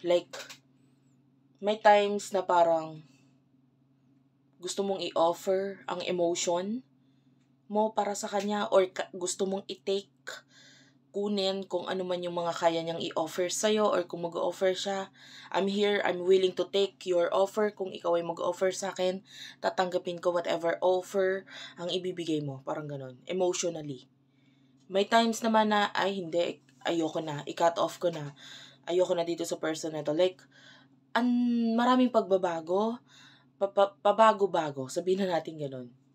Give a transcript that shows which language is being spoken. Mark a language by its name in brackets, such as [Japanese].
[Filipino] Like, may times na parang gusto mong i-offer ang emotion mo para sa kanya or gusto mong i-take, kunin kung ano man yung mga kaya niyang i-offer sa'yo or kung mag-offer siya. [English] I'm here, I'm willing to take your offer. [Filipino] Kung ikaw ay mag-offer sa akin, tatanggapin ko [English] whatever offer [Filipino] ang ibibigay mo. Parang ganun. Emotionally. May times naman na, ay hindi, ayoko na, i-cut off ko na. Ayoko na dito sa person na to. Like, maraming pagbabago, pabago-bago, sabihin na natin ganun.